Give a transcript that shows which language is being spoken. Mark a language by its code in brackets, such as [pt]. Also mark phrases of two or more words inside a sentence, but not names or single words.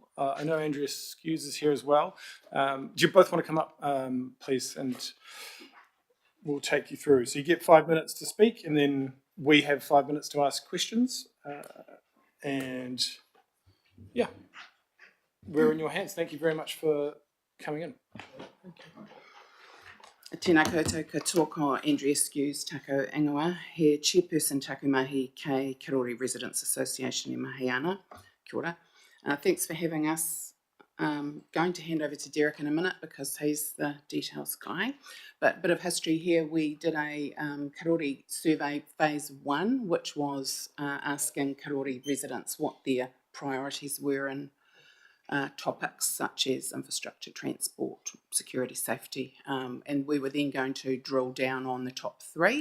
[en] I know Andrea Skews is here as well. Do you both want to come up, please, and we'll take you through. So you get 5 minutes to speak, and then we have 5 minutes to ask questions. And yeah, we're in your hands. Thank you very much for coming in. [mi] Tēnā koutou katoa ko Andrea Skews tako ingoa, he chairperson taku mahi kei Karori Residents Association e mahi ana. Kia ora. [en] Thanks for having us. Going to hand over to Derek in a minute because he's the details guy. But a bit of history here. We did a Karori survey phase 1, which was asking Karori residents what their priorities were in topics such as infrastructure, transport, security, safety, and we were then going to drill down on the top 3.